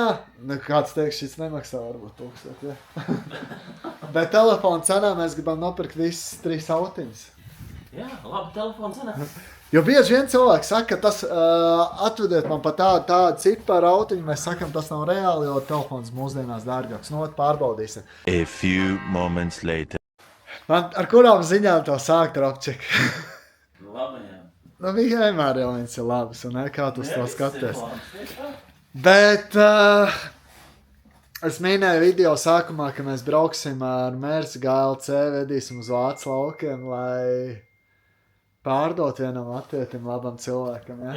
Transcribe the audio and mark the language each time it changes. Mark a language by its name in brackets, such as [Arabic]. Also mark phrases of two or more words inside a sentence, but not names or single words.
[Latvian] Kāds teiks, šis nemaksā varbūt 1000, ja? Bet telefona cenā mēs gribam nopirkt visas 3 autiņas. Jā, labi telefona cenā. Jo bieži vien cilvēki saka, ka tas atvediet man pa tādu ciparu autiņu, mēs sakam, tas nav reāli, jo telefons mūsdienās dārgāks. Nu, pārbaudīsim. [English] A few moments later. [Latvian] Man ar kurām ziņām tev sākt, Robčik? Labi, jā. Nu, vienmēr jau viens ir labs, un kā tu uz to skaties. Bet es minēju video sākumā, ka mēs brauksim ar Merci GLC, vedīsim uz Vācu laukiem, lai pārdot vienam latvietim labam cilvēkam, ja?